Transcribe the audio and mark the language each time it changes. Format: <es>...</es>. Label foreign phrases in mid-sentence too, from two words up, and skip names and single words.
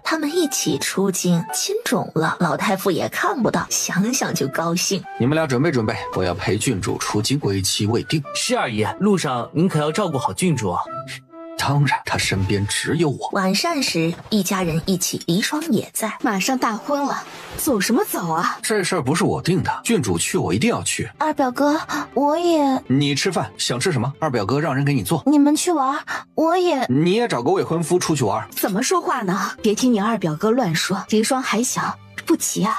<zh>他們一起出京，親腫了，老太傅也看不到，想想就高興。你們倆準備準備，我要陪郡主出京，歸期未定。是二爺，路上您可要照顧好郡主啊。當然，他身邊只有我。晚膳時，一家人一起，離霜也在。馬上大婚了，走什麼走啊？這事兒不是我定的，郡主去我一定要去。二表哥，我也…… 你吃飯想吃什麼？二表哥讓人給你做。你們去玩，我也…… 你也找個未婚夫出去玩？怎麼說話呢？別聽你二表哥亂說，離霜還小，不急啊。</zh>